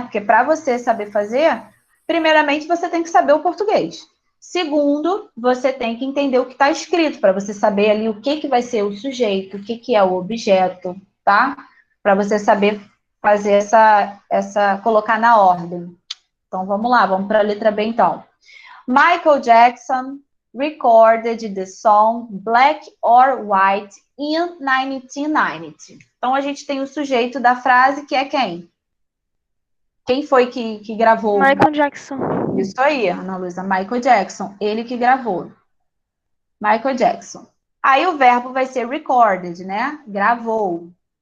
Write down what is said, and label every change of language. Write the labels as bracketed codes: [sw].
[pt] Porque para você saber fazer, primeiramente você tem que saber o português. Segundo, você tem que entender o que está escrito, para você saber ali o que vai ser o sujeito, o que é o objeto, tá? Para você saber fazer colocar na ordem. Então vamos lá, vamos para a letra B então. [en] Michael Jackson recorded the song Black or White in 1990. [pt] Então a gente tem o sujeito da frase que é quem? Quem foi que gravou? Michael Jackson. Isso aí, Ana Luísa. Michael Jackson. Ele que gravou. Michael Jackson. Aí o verbo vai ser recorded, né? Gravou.